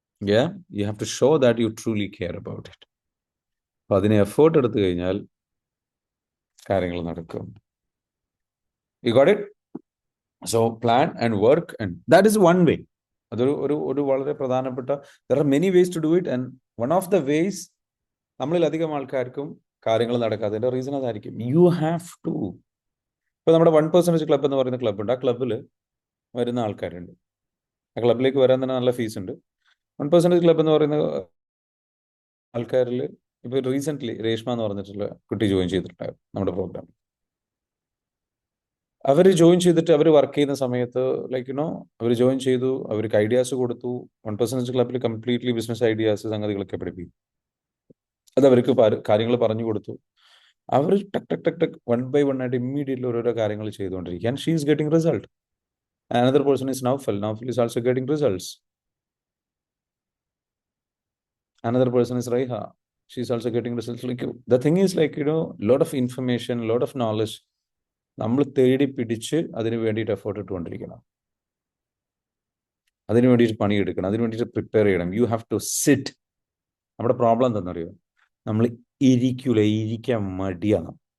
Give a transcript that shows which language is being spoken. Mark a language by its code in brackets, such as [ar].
[en] Yeah, you have to show that you truly care about it. [ml] അപ്പൊ അതിന് effort എടുത്തു കഴിഞ്ഞാൽ കാര്യങ്ങൾ നടക്കും. [en] You got it? So plan and work, and that is one way. [ml] അതൊരു വളരെ പ്രധാനപ്പെട്ട, [en] there are many ways to do it, and one of the ways [ml] നമ്മളിൽ അധികം ആൾക്കാർക്കും കാര്യങ്ങൾ നടക്കാത്തതിന്റെ റീസൺ അതായിരിക്കും. [en] You have to. [ml] ഇപ്പൊ നമ്മുടെ 1% ക്ലബ് എന്ന് പറയുന്ന ക്ലബ്ബുണ്ട്. ആ ക്ലബ്ബിൽ വരുന്ന ആൾക്കാരുണ്ട്. ആ ക്ലബിലേക്ക് വരാൻ തന്നെ നല്ല ഫീസ് ഉണ്ട്. 1% ക്ലബ് എന്ന് പറയുന്ന ആൾക്കാരിൽ ഇപ്പൊ റീസെന്റ് രേഷ്മ എന്ന് പറഞ്ഞിട്ടുള്ള കുട്ടി ജോയിൻ ചെയ്തിട്ടുണ്ടായിരുന്നു നമ്മുടെ പ്രോഗ്രാം. അവർ ജോയിൻ ചെയ്തിട്ട് അവർ വർക്ക് ചെയ്യുന്ന സമയത്ത് അവർ ജോയിൻ ചെയ്തു, അവർക്ക് ഐഡിയാസ് കൊടുത്തു. 1% ക്ലബിൽ കംപ്ലീറ്റ്ലി ബിസിനസ് ഐഡിയാസ് സംഗതികളൊക്കെ പഠിപ്പിക്കും. അത് അവർക്ക് കാര്യങ്ങൾ പറഞ്ഞു കൊടുത്തു. അവർ ടക്ക് ടക്ക് ടക്ക് ടക്ക് 1 by 1 ആയിട്ട് ഇമ്മീഡിയറ്റ്ലി ഓരോരോ കാര്യങ്ങൾ ചെയ്തുകൊണ്ടിരിക്കുക. [en] And she is getting result. Another person is Naufal. Naufal is also getting results. Another person is Raiha. She's also getting results. The thing is lot of information, lot of knowledge. [ml] നമ്മൾ തേടി പിടിച്ച് അതിന് വേണ്ടിയിട്ട് effort ഇട്ടുകൊണ്ടിരിക്കണം. അതിന് വേണ്ടിയിട്ട് പണിയെടുക്കണം. അതിന് വേണ്ടിയിട്ട് പ്രിപ്പയർ ചെയ്യണം. [en] You have to sit. [ml] നമ്മുടെ പ്രോബ്ലം എന്താണെന്നറിയോ? നമ്മൾ ഇരിക്കാൻ മടിയാണ്.